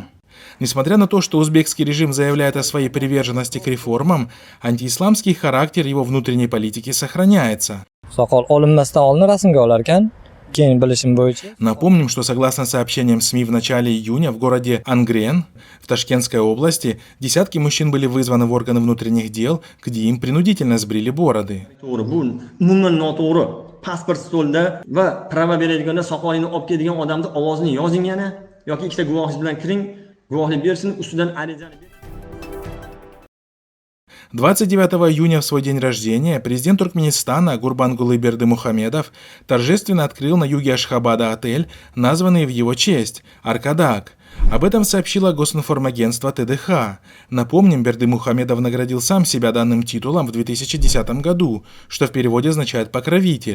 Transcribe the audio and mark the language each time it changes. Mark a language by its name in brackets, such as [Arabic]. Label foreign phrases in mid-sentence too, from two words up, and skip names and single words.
[Russian] Несмотря на то, что узбекский режим заявляет о своей приверженности к реформам, антиисламский характер его внутренней политики сохраняется. Напомним, что согласно сообщениям СМИ в начале июня в городе Ангрен в Ташкентской области десятки мужчин были вызваны в органы внутренних дел, где им принудительно сбрили бороды. [Uzbek] Pasport stolida va prava beradiganlar soqolingni olib keladigan odamning ovozini yozing yana yoki ikkita guvohingiz bilan kiring, guvohlik bersin, ustidan arizani [Russian] 29 июня в свой день рождения президент Туркменистана Гурбангулы Бердымухамедов торжественно открыл на юге Ашхабада отель, названный в его честь – Аркадак. Об этом сообщило Госинформагентство ТДХ. Напомним, Бердымухамедов наградил сам себя данным титулом в 2010 году, что в переводе означает «покровитель».